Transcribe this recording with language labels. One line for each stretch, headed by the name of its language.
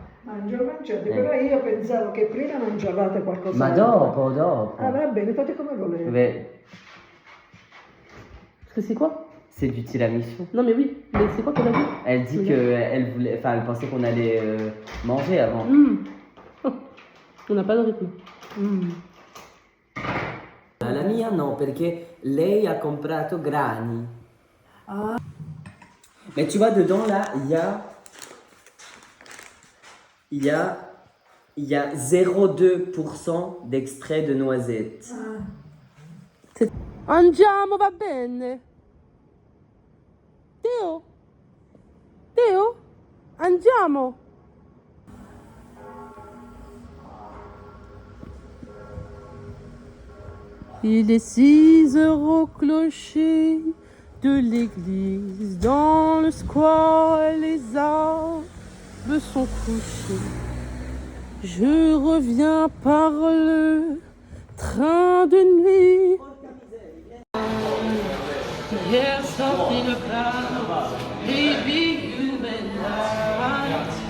Italian: Mangiate, però io pensavo che prima mangiavate qualcosa. Ma dopo. Ah, va bene, fate come volete.
French: Mais Parce que c'est quoi? c'est du tiramisu. Non mais oui, mais c'est quoi qu'on a vu? Elle dit qu'elle voulait, enfin, elle pensait qu'on allait manger avant. On n'a pas de rythme.
Italian: La mia no, perché lei ha comprato grani. Ah.
French: Mais tu vois, dedans là, il y a 0,2% d'extrait de noisettes.
Italian: Andiamo, va bene. Teo, andiamo.
French: Il est 6 heures au clocher de l'église. Dans le square, les arbres sont couchés. Je reviens par le train de nuit.
English: Here's something about baby, you and I.